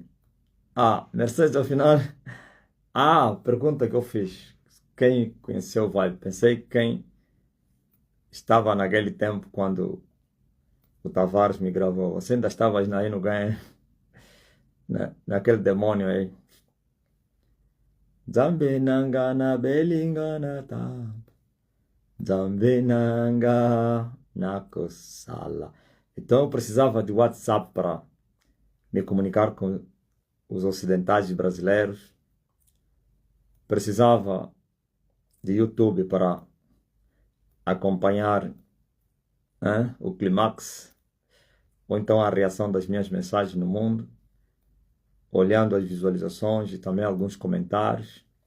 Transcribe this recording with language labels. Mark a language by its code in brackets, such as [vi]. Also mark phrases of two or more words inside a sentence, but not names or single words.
[pt] Ah, Mercedes, afinal. Ah, pergunta que eu fiz. Quem conheceu o Vibe? Pensei que quem estava naquele tempo quando o Tavares me gravou. Você ainda estavas aí no game, né? Naquele demônio aí. [ln] Zambi nanga na belinga na tapa. Zambi nanga na kosala. [pt] Então eu precisava de WhatsApp para me comunicar com os ocidentais brasileiros. Precisava de YouTube para acompanhar o clímax, ou então a reação das minhas mensagens no mundo, olhando as visualizações e também alguns comentários.